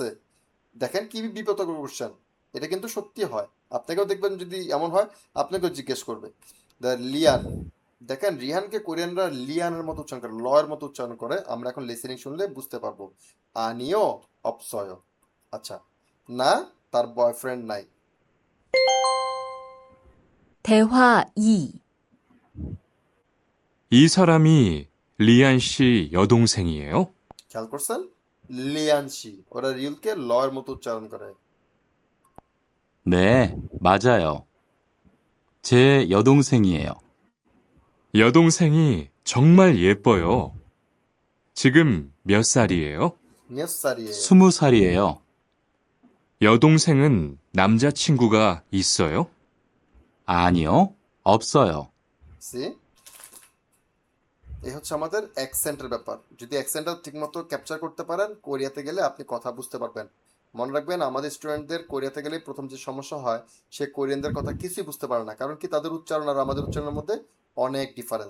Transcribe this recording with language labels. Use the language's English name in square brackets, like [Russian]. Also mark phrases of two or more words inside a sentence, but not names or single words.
[Bangla] দেখেন কি বিব্রতকর কোশ্চেন, এটা কিন্তু সত্যি হয়। আপনাকেও দেখবেন যদি এমন হয়, আপনাকেও জিজ্ঞেস করবে। লিয়ান, দেখেন রিহানকে কোরিয়ানরা লিয়ানের মতো উচ্চারণ করে, লয়ের মতো উচ্চারণ করে, আমরা এখন লিসেনিং শুনলে বুঝতে পারবো। [Korean] 아니요 없어요, [Bangla] আচ্ছা, না তার বয়ফ্রেন্ড নাই। [Korean] 대화 2. 이 사람이 리안 씨 여동생이에요? [Bangla] খেয়াল করছেন? লিয়ানশি, ওরা রিলকে লয়ের মতো উচ্চারণ করে। [Korean] 네, 맞아요. 제 여동생이에요. 여동생이 정말 예뻐요. 지금 몇 살이에요? মিয়াসারিয়ে, 20살이에요. 여동생은 남자친구가 있어요? 아니요, 없어요. [Bangla] সি, এই হচ্ছে আমাদের অ্যাকসেন্টের ব্যাপার। যদি অ্যাকসেন্টটা ঠিকমতো ক্যাপচার করতে পারেন, কোরিয়াতে গেলে আপনি কথা বুঝতে পারবেন। মনে রাখবেন আমাদের স্টুডেন্টদের কোরিয়াতে গেলে প্রথম যে সমস্যা হয়, সে কোরিয়ানদের কথা কিছুই বুঝতে পারে না, কারণ কি তাদের উচ্চারণ আর আমাদের উচ্চারণের মধ্যে অনেক ডিফারেন্স।